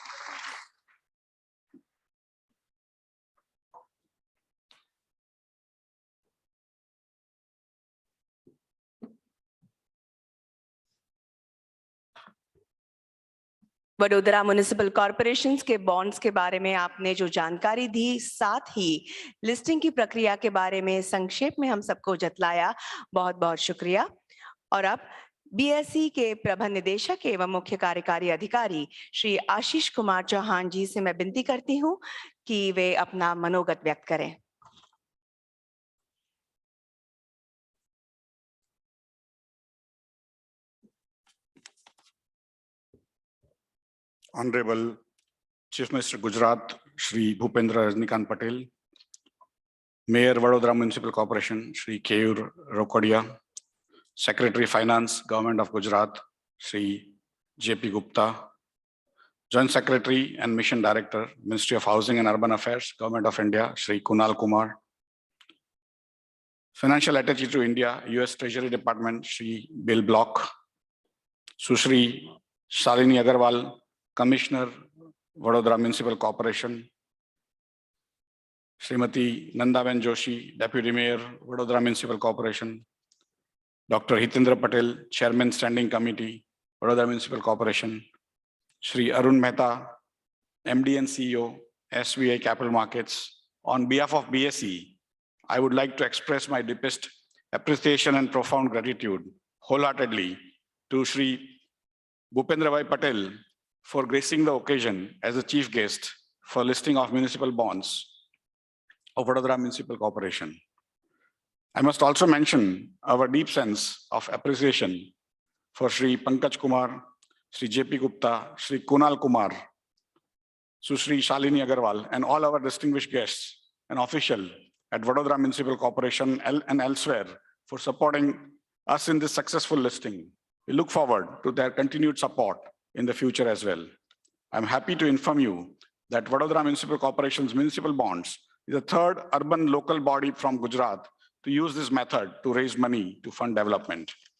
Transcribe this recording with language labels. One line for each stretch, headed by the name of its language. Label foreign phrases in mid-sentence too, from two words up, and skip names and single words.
Hindi: वडोदरा म्युनिसिपल कॉरपोरेशंस के बॉन्ड्स के बारे में आपने जो जानकारी दी, साथ ही लिस्टिंग की प्रक्रिया के बारे में संक्षेप में हम सबको जतलाया, बहुत बहुत शुक्रिया। और अब बीएसई के प्रबंध निदेशक एवं मुख्य कार्यकारी अधिकारी श्री आशीष कुमार चौहान जी से मैं विनती करती हूँ कि वे अपना मनोगत व्यक्त करें।
English: Honorable Chief Minister Gujarat Shri Bhupendra Rajnikant Patel, Mayor Vadodara Municipal Corporation Shri Keyur Rokodia, Secretary Finance Government of Gujarat Shri JP Gupta, Joint Secretary and Mission Director Ministry of Housing and Urban Affairs Government of India Shri Kunal Kumar, Financial Attaché to India US Treasury Department Shri Bill Block, Sushri Shalini Agarwal, Commissioner, Vadodara Municipal Corporation, Srimati Nandaben Joshi, Deputy Mayor, Vadodara Municipal Corporation, Dr. Hitendra Patel, Chairman Standing Committee, Vadodara Municipal Corporation, Shri Arun Mehta, MD and CEO, SBI Capital Markets. On behalf of BSE, I would like to express my deepest appreciation and profound gratitude wholeheartedly to Shri Bhupendra Bhai Patel for gracing the occasion as the chief guest for listing of municipal bonds of Vadodara Municipal Corporation. I must also mention our deep sense of appreciation for Shri Pankaj Kumar, Shri JP Gupta, Shri Kunal Kumar, Sushri Shalini Agarwal, and all our distinguished guests and officials at Vadodara Municipal Corporation and elsewhere for supporting us in this successful listing. We look forward to their continued support in the future as well. I'm happy to inform you that Vadodara Municipal Corporation's municipal bonds is the third urban local body from Gujarat to use this method to raise money to fund development.